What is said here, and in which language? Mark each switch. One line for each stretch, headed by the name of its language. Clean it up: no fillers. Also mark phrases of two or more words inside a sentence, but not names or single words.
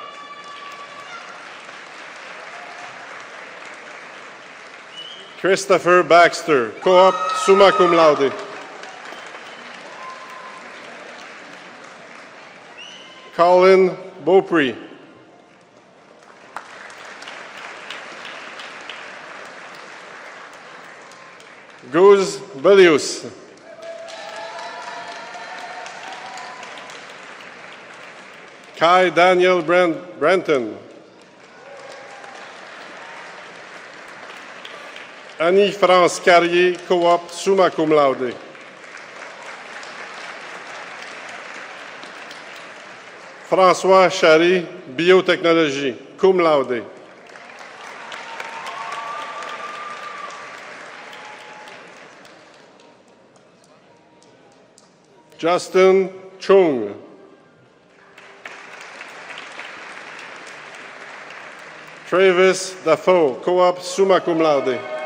English: Christopher Baxter, co-op
Latin: summa cum laude.
English: Colin Beaupre. Guz Belius. Kai Daniel Brenton. Annie-France Carrier, co-op
Latin: summa cum laude.
English: François Chary, biotechnologie,
Latin: cum laude.
English: Justin Chung. Travis Dafoe, co-op
Latin: summa cum laude.